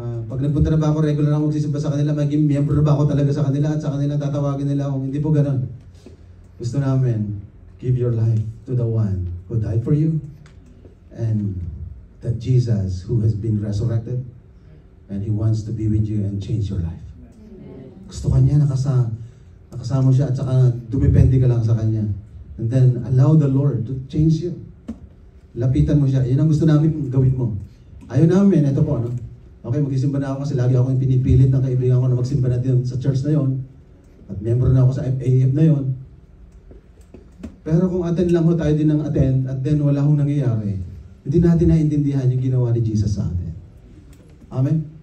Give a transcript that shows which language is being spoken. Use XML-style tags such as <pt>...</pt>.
<tl>Pag nagpunta na ba ako, regular ako magsisimba sa kanila, magiging miyembro na ba ako talaga sa kanila at sa kanila tatawagin nila ako. Hindi po ganun. Gusto namin,</tl> <en>give your life to the one who died for you and that Jesus who has been resurrected and He wants to be with you and change your life.</en> <tl>Gusto kanya nakasama siya at saka dumepende ka lang sa kanya.</tl> <en>And then, allow the Lord to change you.</en> <tl>Lapitan mo siya. Yan ang gusto namin gawin mo. Ayaw namin, ito po, okay, magsisimba na ako kasi lagi ako yung pinipilit ng kaibigan ko na magsimba na din sa church na yon. At member na ako sa FAF na yon. Pero kung attend lang ho tayo din ng attend at then wala hong nangyayari, hindi natin naiintindihan yung ginawa ni Jesus sa atin. Amen?</tl>